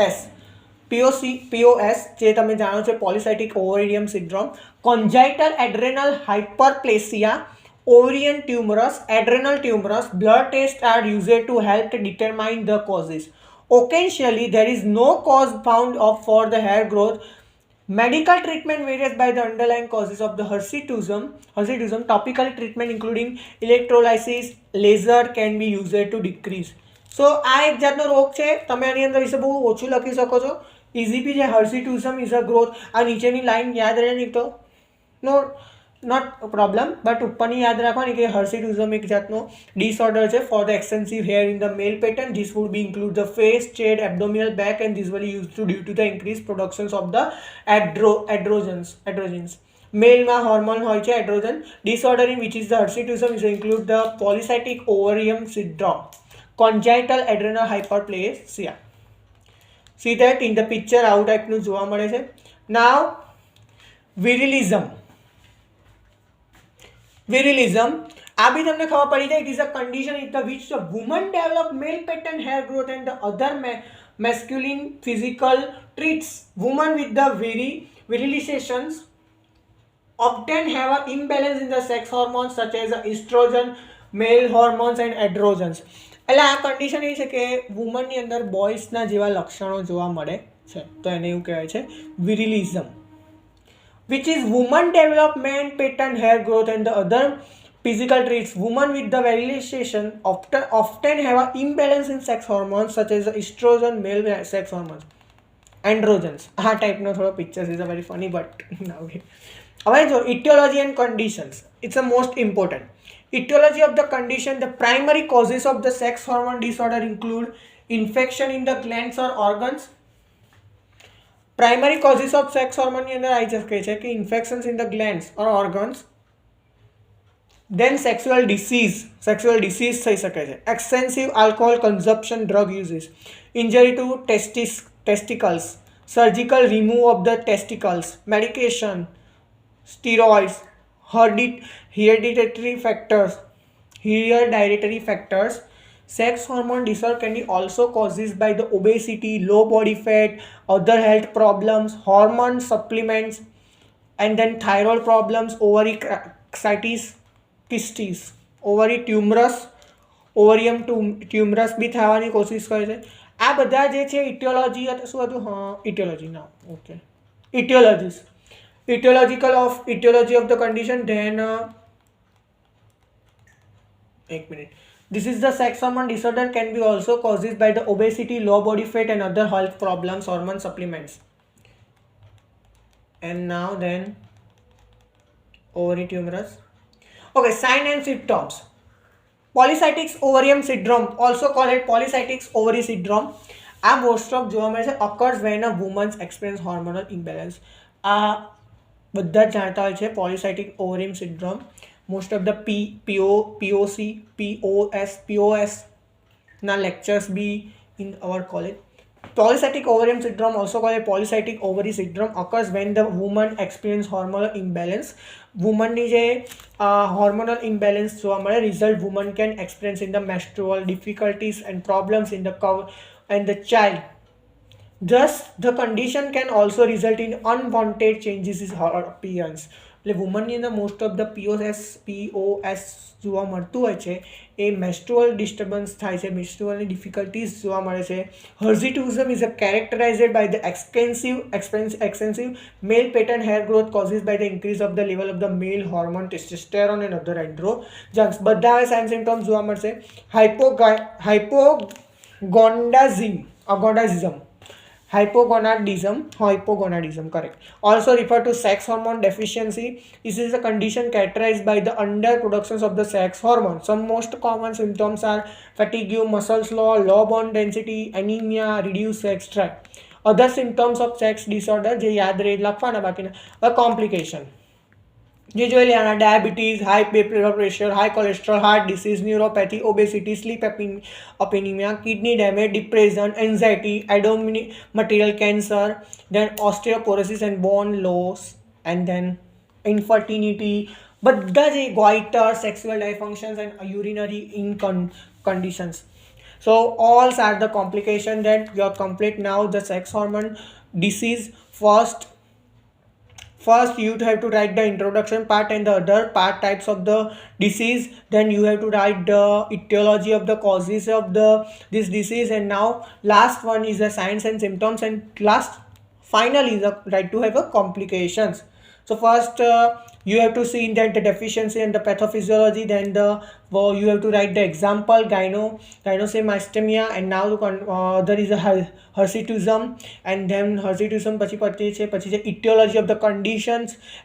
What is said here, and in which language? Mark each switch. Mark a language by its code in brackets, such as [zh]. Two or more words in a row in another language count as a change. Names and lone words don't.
[gu] જે તમે જાણો છો [en] polycystic ovarium syndrome, congenital adrenal hyperplasia, ovarian tumors, adrenal tumors. Blood tests are used to help determine the causes. Occasionally, there is no cause found for the hair growth. Medical treatment varies by the underlying causes of the hirsutism. Topical treatment including electrolysis, laser can be used to decrease. So, [gu] આ એક જાતનો રોગ છે. તમે આની અંદર વિશે બહુ ઓછું લખી શકો છો. [en] ECP જે hirsutism is a growth. [gu] આ નીચેની લાઈન યાદ રહે નહીં તો [en] not a problem, but [gu] ઉપરની યાદ રાખવાની કે hirsutism એક જાતનો disorder છે [en] for the extensive hair in the male pattern. This would be include the face, chest, abdominal, back, and this will be used to due to the increased productions of the androgens. [gu] Male માં hormone હોય છે androgen. [en] Disorder in which is the hirsutism is include the polycystic ovarium syndrome, congenital adrenal hyperplasia. See that in the picture [gu] આવું ટાઈપનું જોવા મળે છે. Now virilism, આ બી તમને ખબર પડી જાય. [en] It is a condition in which the woman develop male pattern hair growth and the other masculine physical traits. Women with the virilizations often have an imbalance in the sex hormones such as estrogen, male hormones and androgens. [gu] એટલે આ કન્ડિશન એ છે કે વુમનની અંદર બોયઝના જેવા લક્ષણો જોવા મળે છે, તો એને એવું કહેવાય છે વિરિલિઝમ, [en] which is woman develop male pattern hair growth and the other physical traits. Women with the virilization often have an imbalance in sex hormones such as estrogen, male sex hormones, androgens. [gu] આ ટાઈપનો થોડો [en] pictures is very funny but [gu] હવે જો [en] etiology and conditions, it's the most important. Etiology of the condition, the primary causes of the sex hormone disorder include infection in the glands or organs. Primary causes of sex hormone [gu] ની અંદર આવી શકે છે કે [en] infections in the glands or organs. Then sexual disease [gu] થઈ શકે છે. [en] Excessive alcohol consumption, drug uses, injury to testicles, surgical remove of the testicles, medication, steroids, hereditary factors. Sex hormone disorder can be also caused by the obesity, low body fat, other health problems, hormone supplements, and then thyroid problems, ovary kystis, ovary tumors, ovarium tumors [gu] भी થવાની કોશિશ કરે છે. આ બધા જે છે ઇટિયોલોજી શું હતું? ઇટિયોલોજી ના [en] okay etiology of the condition. Then 1 minute. This is the sex hormone disorder can be also caused by the obesity, low body fat and other health problems, hormone supplements. And now then ovary tumors. Okay, sign and symptoms. Polycystic ovarium syndrome, also called polycystic ovary syndrome, આ most of [gu] જોવા મળે છે [en] occurs when a woman experience hormonal imbalance. [gu] આ બધા જ જાણતા હોય છે [en] polycystic ovarium syndrome. Most of the POS ના lectures be in our college. Polycystic ovarium syndrome, also called polycystic ovary syndrome, occurs when the woman experience hormonal imbalance. [gu] Woman ની જે hormonal imbalance જોવા મળે, [en] result woman can experience in the menstrual difficulties and problems in the cow and the child. Thus, the condition can also result in unwanted changes in her appearance. [gu] એટલે વુમનની અંદર [en] most of the POS [gu] જોવા મળતું હોય છે એ [en] menstrual disturbance [gu] થાય છે, મેન્સ્ટ્રુઅલની ડિફિકલ્ટીઝ જોવા મળે છે. [en] hirsutism is characterized by the extensive male pattern hair growth caused by the increase of the level of the male hormone testosterone and other androgens. [gu] બધા [en] sign symptoms [gu] જોવા મળશે. [en] Hypogonadism, correct. Also referred to sex hormone deficiency. This is a condition characterized by the underproduction of the sex hormone. Some most common symptoms are fatigue, muscle loss, low bone density, anemia, reduced sex drive. other symptoms of sex disorder [gu] જે યાદ રહે લખવાના બાકીના કોમ્પ્લિકેશન જે જોઈ લેવાના [en] diabetes high blood pressure high cholesterol heart disease neuropathy obesity sleep apnea kidney damage depression anxiety endometrial cancer then osteoporosis and bone loss and then infertility [gu] બધા જે [en] goiter sexual dysfunctions and urinary conditions. So all are the complication that you are complete now the sex hormone disease. First you have to write the introduction part and the other part types of the disease, then you have to write the etiology of the causes of this disease, and now last one is the signs and symptoms, and last finally the right to have a complications. So first you have to see that the deficiency and the pathophysiology, then you have to write the example gynosemia, and now there is a hirsutism, and then hirsutism [gu] પછી છે [en] etiology of the conditions,